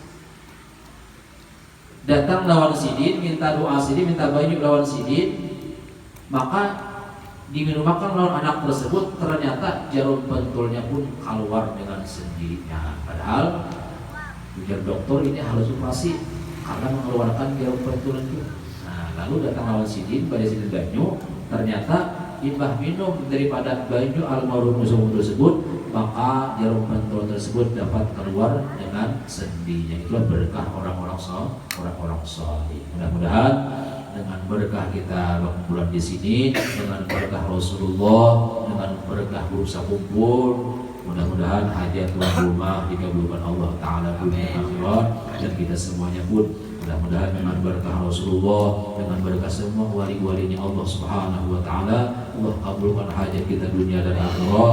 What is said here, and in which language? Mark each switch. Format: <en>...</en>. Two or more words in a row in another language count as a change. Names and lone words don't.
<bjn>Datang lawan sidin, minta doa sidin, minta banyak lawan sidin, maka diminumkan lawan anak tersebut, ternyata jarum pentulnya pun keluar dengan sendirinya.</bjn> <id>Padahal ujar dokter ini harus operasi karena mengeluarkan jarum pentul itu.</id> <bjn>lalu datang lawan sidin pada sidin banyu, ternyata imbah minum daripada banyu almarhum musuh tersebut,</bjn> <id>maka jarum pentul tersebut dapat keluar dengan sendinya. Itulah berkah orang-orang saleh. Mudah-mudahan dengan berkah kita bulan di sini, dengan berkah Rasulullah, dengan berkah berusaha kumpul, mudah-mudahan hajat tuan rumah dikabulkan</id> <ar>Allah Ta'ala</ar> <id>dunia akhirat, dan kita semuanya pun mudah-mudahan dengan berkah Rasulullah, dengan berkah semua wali-walinya Allah</id> <ar>Subhanahu wa Ta'ala,</ar> <id>Allah kabulkan hajat kita dunia dan akhirat.</id>